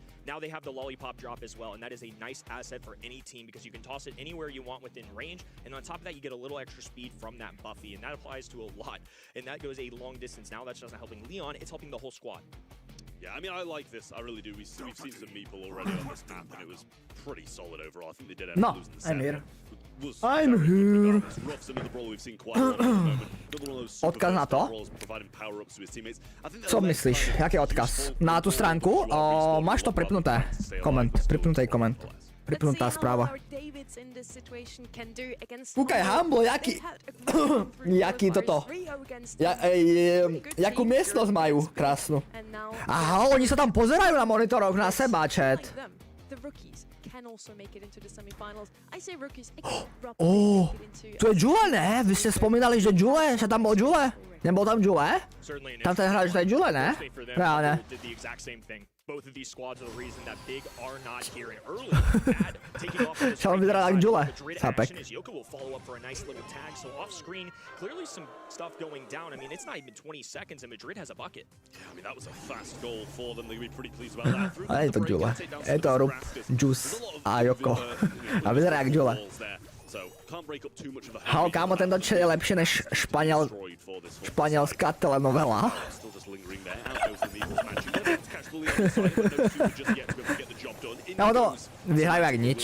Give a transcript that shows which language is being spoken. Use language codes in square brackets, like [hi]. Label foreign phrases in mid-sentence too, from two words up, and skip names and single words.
[en] Now they have the Lollipop drop as well, and that is a nice asset for any team because you can toss it anywhere you want within range, and on top of that, you get a little extra speed from that Buffy, and that applies to a lot, and that goes a long distance. Now that's just not helping Leon, it's helping the whole squad. Yeah, I mean, I like this. I really do. We've seen some Meeple already on this map, and it was pretty solid overall. I think they did end up losing the set. I'm here. Was I'm very here. good. It's rough. Another brawler we've seen quite a lot at the moment. Another one of those super [sk] Odkaz na to? [en] brawlers providing power-ups to his teammates. I think [sk] Co myslíš? Jaký odkaz? Na tú stránku? Máš to pripnuté. Koment. Pripnutý koment. Pripnutá správa. Kúkaj, Humble, jaký toto. Jakú miestnosť majú krásnu. Aha, oni sa tam pozerajú na monitoroch na seba, chat. To je Jule, ne? Vy ste spomínali, že Jule? Že tam bol Jule? Nebol tam Jule? Tam ten hráč, že to je Jule, ne? Reálne. [en] Both of these squads are the reason that Big are not here and early. Bad taking off this Shall we like Jule? Madrid action as Yoko will follow up for a nice little tag. So off screen, clearly some stuff going down. I mean, it's not even 20 seconds and Madrid has a bucket. Yeah, I mean, that was a fast goal for them. They'll be pretty pleased about that. [sk] Ale je to Jule. Je to Rup, Juice a Yoko. A vyzerá jak Jule. Halo, kámo, tento chat je lepší než španělská telenovela. No to vyhrajú jak nič.